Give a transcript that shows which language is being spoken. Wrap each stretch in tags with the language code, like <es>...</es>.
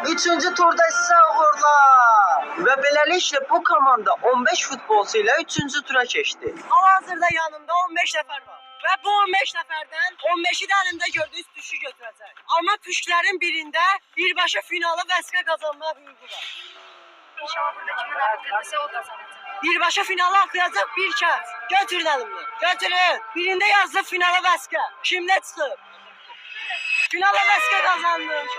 <az>3-cü turda isə uğurlar. Və beləliklə bu komanda 15 futbolçu ilə 3-cü tura keçdi. Hal-hazırda yanımda 15 nəfər var. Və bu 15 nəfərdən 15-i də əlimdə gördüyünüz püşkü götürəcək. Amma püşklərin birində birbaşa finalı vəsqə qazanmaq hüququ var.</az> <tr>İnşallah burada kimin hakkındaysa o kazanacak.</tr> <az>Birbaşa finala atlayacaq bir kəs. Götürün əlimdən. Götürün. Birində yazdı finala vəsqə. Kimdə çıxıb? Finala vəsqə qazandı.</az>